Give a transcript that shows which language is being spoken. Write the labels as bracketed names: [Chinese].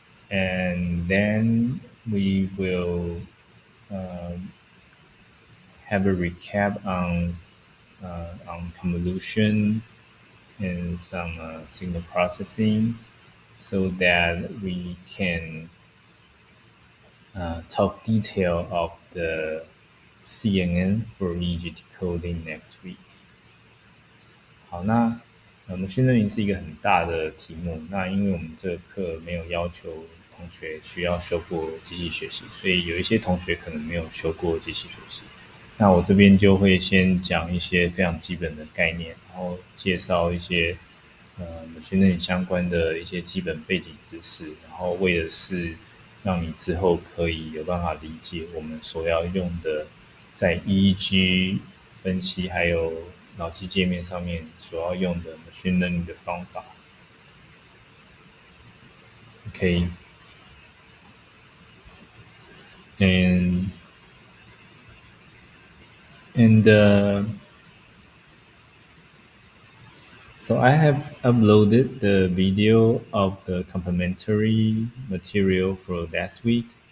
[English] And then we will um, have a recap on convolution and some signal processing so that we can talk detail of the CNN for EEG decoding next week. [Chinese] 好，那machine learning 是一个很大的题目。那因为我们这个课没有要求同学需要修过机器学习，所以有一些同学可能没有修过机器学习。那我这边就会先讲一些非常基本的概念，然后介绍一些machine learning 相关的一些基本背景知识，然后为的是让你之后可以有办法理解我们所要用的在 EEG 分析还有脑机界面上面所要用的 machine learning 的方法。 [English] OK，and and so I have uploaded the video of the complementary material for last week.